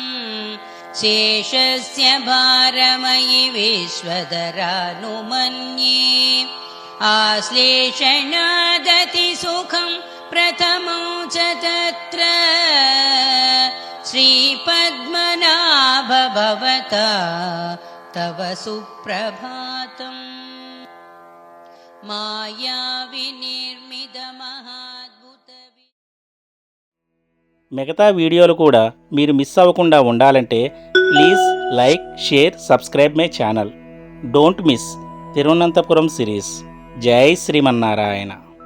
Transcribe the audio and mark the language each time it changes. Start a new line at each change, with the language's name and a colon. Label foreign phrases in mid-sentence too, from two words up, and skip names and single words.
Sanskrit: शेषस्य भारमयि विश्वधरानुमन्ये आश्लेषणादतिसुखं प्रथमो च तत्र श्रीपद्मनाभ भवता तव सुप्रभातम् మాయావినిర్మితమహాద్భుత
Telugu: మిగతా వీడియోలు కూడా మీరు మిస్ అవ్వకుండా ఉండాలంటే
English: please like, share, subscribe my channel. Don't miss Thiruvananthapuram series.
Sanskrit: జై శ్రీమన్నారాయణ.